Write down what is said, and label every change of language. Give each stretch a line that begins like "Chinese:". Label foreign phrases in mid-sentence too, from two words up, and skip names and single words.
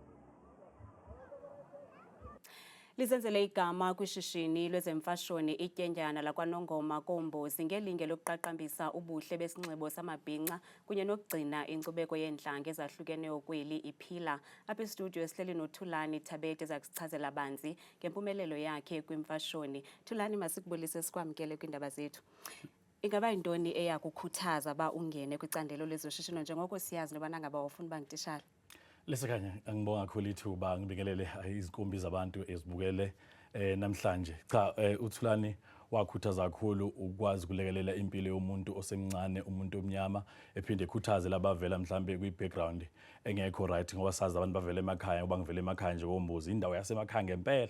Xhosa: Lizenzele igama kwishishini lwezemfashoni ityendyana lakwaNongoma Kombozi ngelinge lokuqaqambisa ubuhle besinxibo samabhinqa kunye nokugcina inkcubeko yentlanga ezahlukeneyo kweli iphila. Apha estudio sihleli noThulani Thabete ezakusichazela banzi ngempumelelo yakhe kwimfashoni. Thulani, masikubulise sikwamkele kwiindaba zethu. Ingaba yintoni eyakukhuthaza ba ungene kwicandelo lezoshishino njengoko siyazi nobana ngaba ufuna uba ngutitshala?
Zulu: Lesekanye angibonga kakhulu ithuba ngibekelele izikumbi zabantu ezibukele namhlanje. Cha, uThulani wakhuthaza kakhulu ukwazi ukulekelela impilo yomuntu osemncane, umuntu omnyama, ephinde ekhuthaze labavela mhlambe kwi-background engekho right ngoba sazi abantu bavela emakhaya ngoba ngivela emakhaya nje Kombozi, indawo yasemakhaya ngempela.